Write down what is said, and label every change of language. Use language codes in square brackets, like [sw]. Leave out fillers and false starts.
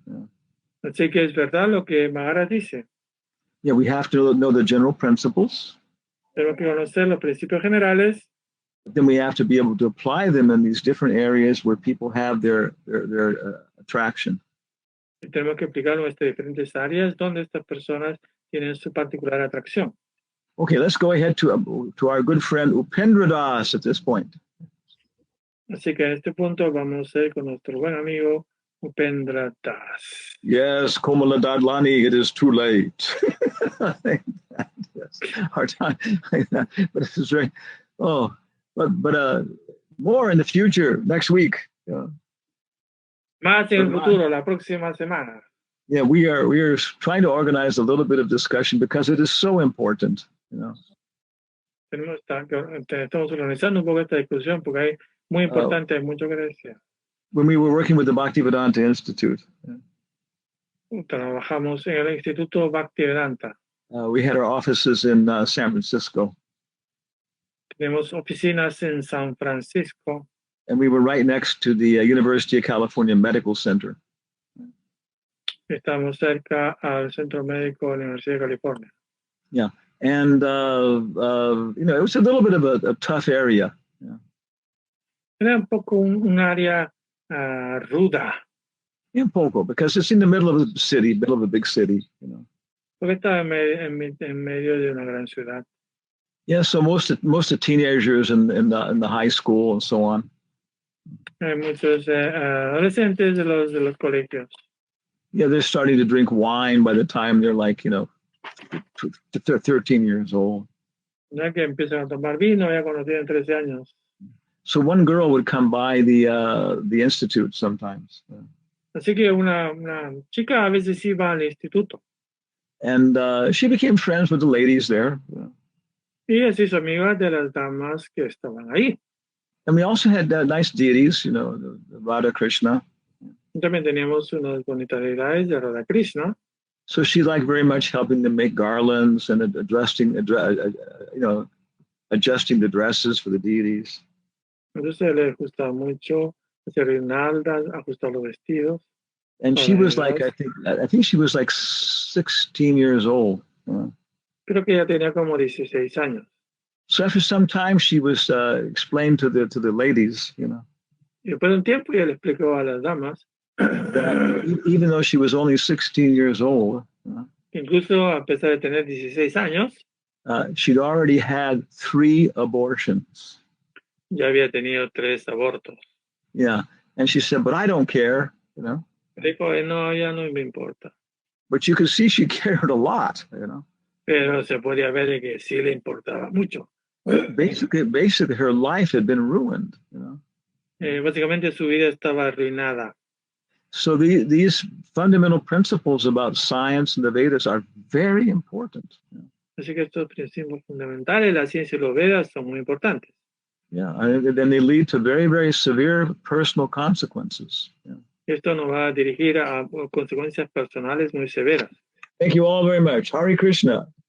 [en] Yeah. [es] Así que es verdad lo que Maharaj dice. [en] Yeah, we have to know the general principles. [es] Tenemos que conocer los principios generales. [en] Then we have to be able to apply them in these different areas where people have their attraction. [es] Y tenemos que aplicar nuestras diferentes áreas donde estas personas tienen su particular atracción. [en] Okay, let's go ahead to our good friend Upendra Das at this point. [es] Así que en este punto vamos a ir con nuestro buen amigo Upendra Das. [en] Yes, Komala Dadlani, it is too late. Yes, hard time, but this is very. Oh, but more in the future next week. [es] Más en el futuro, la próxima semana. [en] Yeah, we are trying to organize a little bit of discussion because it is so important. [es] Estamos organizando un poco esta discusión porque hay muy importante, hay mucho que decir. [en] When we were working with the Bhaktivedanta Institute, [es] trabajamos en el Instituto Bhaktivedanta. [en] We had our offices in San Francisco. [es] Tenemos oficinas en San Francisco. [en] And we were right next to the University of California Medical Center. [es] Estamos cerca al Centro Médico de la Universidad de California. [en] Yeah, and it was a little bit of a tough area. Yeah. [es] Era un poco un área ruda. Un poco, [en] because it's in the middle of a city, middle of a big city. [es] Porque está en medio de una gran ciudad. [en] Yeah, so most of teenagers in the high school and so on. [es] Hay muchos adolescentes de los colegios. [en] Yeah, they're starting to drink wine by the time they're like, 13 years old. [es] Ya que empiezan a tomar vino ya cuando tienen 13 años. [en] So one girl would come by the institute sometimes. [es] Así que una chica a veces iba al instituto. [en] And she became friends with the ladies there. [es] Y se hizo amiga de las damas que estaban ahí. [en] And we also had nice deities, the Radha Krishna. [es] También teníamos unas bonitas deidades de Radha Krishna. [en] So she liked very much helping them make garlands and adjusting the dresses for the deities. [es] Entonces le gustaba mucho hacer guirnaldas, ajustar los vestidos. [en] And she was like, I think she was like 16 years old. [es] Creo que ella tenía como 16 años. [en] So after some time, she was explained to the ladies, [es] Y después de un tiempo ella le explicó a las damas [en] that even though she was only 16 years old, [es] incluso a pesar de tener 16 años, [en] she'd already had 3 abortions. [es] Ya había tenido 3 abortos. [en] Yeah, and she said, "But I don't care," [es] Dijo, no, ya no me importa. [en] But you could see she cared a lot, [es] Pero se podía ver que sí le importaba mucho. [en] basically her life had been ruined. You know? [es] Básicamente su vida estaba arruinada. [en] So these fundamental principles about science and the Vedas are very important. [es] Así que estos principios fundamentales, la ciencia y los Vedas, son muy importantes. [en] Yeah, and they lead to very, very severe personal consequences. Yeah. [es] Esto nos va a dirigir a consecuencias personales muy severas. [en] Thank you all very much. Hare Krishna.